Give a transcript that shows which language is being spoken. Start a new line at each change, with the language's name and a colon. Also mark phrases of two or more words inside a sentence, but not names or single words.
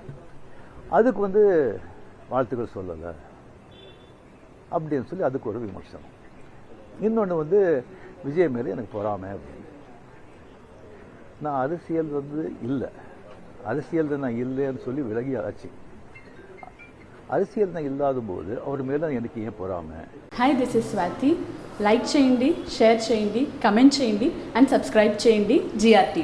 Tamil: அதுக்கு வாழ்த்துக்கள் சொல்லலை அப்படின்னு சொல்லி அதுக்கு ஒரு விமர்சனம். இன்னொன்று விஜய் மேலே எனக்கு பொறாமை அப்படின்னு. நான் அரசியல் இல்லை, அரசியல் நான் இல்லைன்னு சொல்லி விலகி ஆச்சு. அரசியல் நான் இல்லாத போது அவர் மேலே எனக்கு ஏன் பொறாமை?
English: Hi, this is Swathi.
Telugu: లైక్ చేయండి, షేర్ చేయండి, కమెంట్ చేయండి
English: and subscribe
Telugu: చేయండి జిఆర్టీవీ.